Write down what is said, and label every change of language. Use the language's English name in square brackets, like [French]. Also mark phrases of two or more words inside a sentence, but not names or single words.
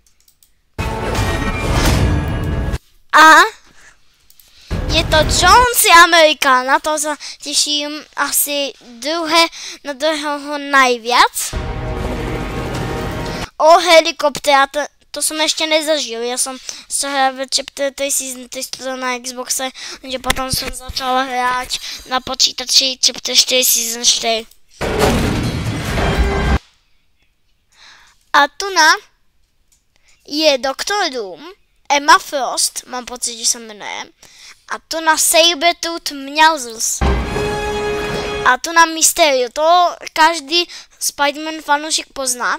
[Slovak] A je to Jonesy Amerika. Na to sa teším asi na druhého najviac. Helikoptéra, to som ešte nezažil. Ja som sa hral [English] chapter 3 season 3 [Slovak] na Xboxe, kde potom som začal hrať na počítači [English] chapter 4 season 4. [Slovak] A tu na je Doktor Doom, Emma Frost, mám pocit, že sa menuje. A tu na Sabretooth Nozzles. A tu na Mysterio, to každý Spider-Man fanúšik pozná.